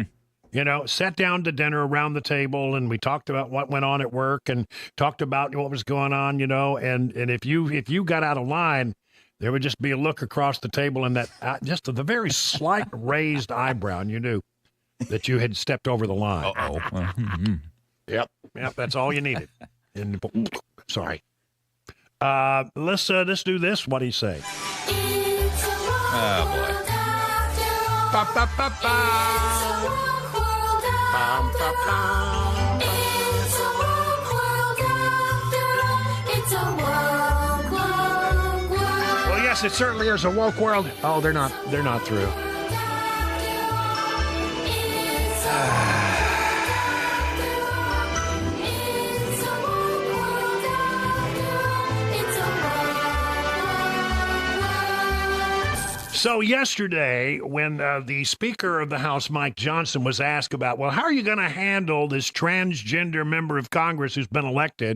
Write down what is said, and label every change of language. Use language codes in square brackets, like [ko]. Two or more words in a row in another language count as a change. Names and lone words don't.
[en] Sat down to dinner around the table, and we talked about what went on at work and talked about what was going on, and if you got out of line, there would just be a look across the table and that just the very slight raised eyebrow, and you knew that you had stepped over the line. Uh-oh. Yep, that's all you needed. And sorry. Let's do this. What do you say? Oh, boy. Ba, ba, ba, ba. Bum, ba, bum. Well, yes, it certainly is a woke world. Oh, they're not through. So yesterday, when the Speaker of the House, Mike Johnson, was asked about, well, how are you going to handle this transgender member of Congress who's been elected?